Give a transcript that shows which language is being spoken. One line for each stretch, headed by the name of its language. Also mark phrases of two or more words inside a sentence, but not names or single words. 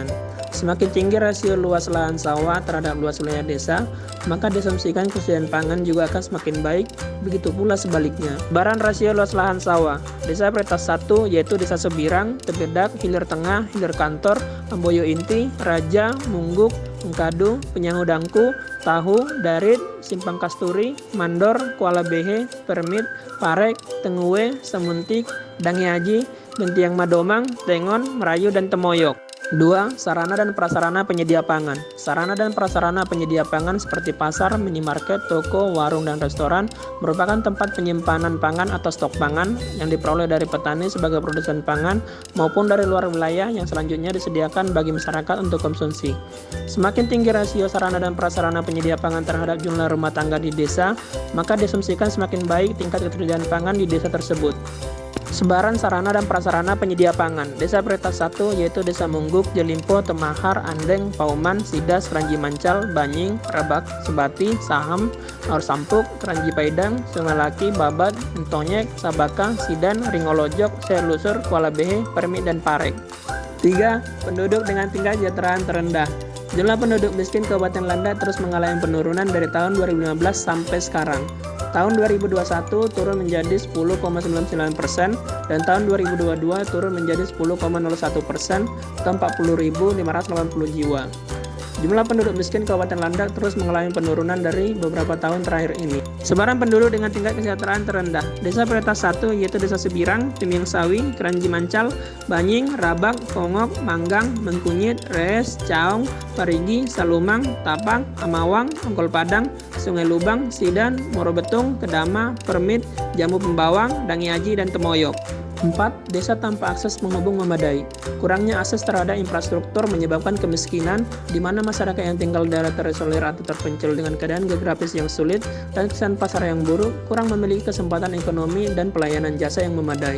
Indonesian: Semakin tinggi rasio luas lahan sawah terhadap luas wilayah desa, maka diasumsikan kesediaan pangan juga akan semakin baik, begitu pula sebaliknya. Baran rasio luas lahan sawah. Desa Prioritas 1 yaitu Desa Sebirang, Tebedak, Hilir Tengah, Hilir Kantor, Amboyo Inti, Raja, Mungguk, Engkadu, Penyangu Dangku, Tahu, Darit, Simpang Kasturi, Mandor, Kuala Behe, Permit, Parek, Tengue, Semuntik, Dangiaji, Bentiang Madomang, Tengon, Merayu, dan Temoyok. 2. Sarana dan prasarana penyedia pangan. Sarana dan prasarana penyedia pangan seperti pasar, minimarket, toko, warung, dan restoran merupakan tempat penyimpanan pangan atau stok pangan yang diperoleh dari petani sebagai produsen pangan maupun dari luar wilayah yang selanjutnya disediakan bagi masyarakat untuk konsumsi. Semakin tinggi rasio sarana dan prasarana penyedia pangan terhadap jumlah rumah tangga di desa, maka diasumsikan semakin baik tingkat ketersediaan pangan di desa tersebut. Sebaran sarana dan prasarana penyedia pangan. Desa Prioritas 1 yaitu Desa Mungguk, Jelimpo, Temahar, Andeng, Pauman, Sidas, Kranji Mancal, Banying, Rabak, Sebati, Saham, Aur Sampuk, Kranji Paidang, Sungai Laki, Babat, Entonyek, Sabaka, Sidan, Ringolojok, Selusur, Kuala Behe, Permit, dan Parek. 3. Penduduk dengan tingkat kesejahteraan terendah. Jumlah penduduk miskin Kabupaten Landak terus mengalami penurunan dari tahun 2015 sampai sekarang. Tahun 2021 turun menjadi 10,99% dan tahun 2022 turun menjadi 10,01% atau 40.580 jiwa. Jumlah penduduk miskin Kabupaten Landak terus mengalami penurunan dari beberapa tahun terakhir ini. Sebaran penduduk dengan tingkat kesejahteraan terendah. Desa Prioritas 1 yaitu Desa Sebirang, Timiang Sawi, Kranji Mancal, Banying, Rabak, Pongok, Manggang, Mengkunyit, Rees, Caong, Parigi, Salumang, Tapang, Amawang, Ongkol Padang, Sungai Lubang, Sidan, Morobetung, Kedama, Permit, Jambu Pembawang, Dangiaji, dan Temoyok. 4. Desa tanpa akses penghubung memadai. Kurangnya akses terhadap infrastruktur menyebabkan kemiskinan, di mana masyarakat yang tinggal di daerah terisolir atau terpencil dengan keadaan geografis yang sulit dan kesan pasar yang buruk, kurang memiliki kesempatan ekonomi dan pelayanan jasa yang memadai.